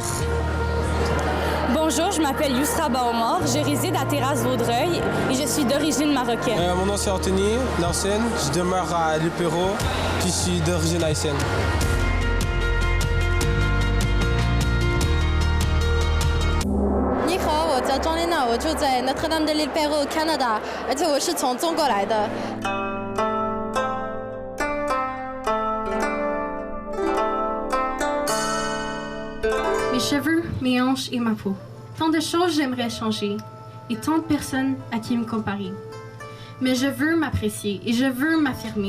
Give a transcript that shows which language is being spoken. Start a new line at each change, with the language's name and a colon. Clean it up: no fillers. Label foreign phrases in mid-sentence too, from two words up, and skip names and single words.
French: Bonjour, je m'appelle Yousra Baomar, je réside à Terrasse-Vaudreuil et je suis d'origine marocaine. Mon nom c'est Anthony Larsen, je demeure à Lupéro puis je suis d'origine haïtienne.
Chinese: 你好, 我叫庄丽娜，我住在 Notre-Dame de l'Île-Perrot, Canada，而且我是从中国来的。
French: Mes cheveux, mes hanches et ma peau. Tant de choses j'aimerais changer et tant de personnes à qui me comparer. Mais je veux m'apprécier et je veux m'affirmer.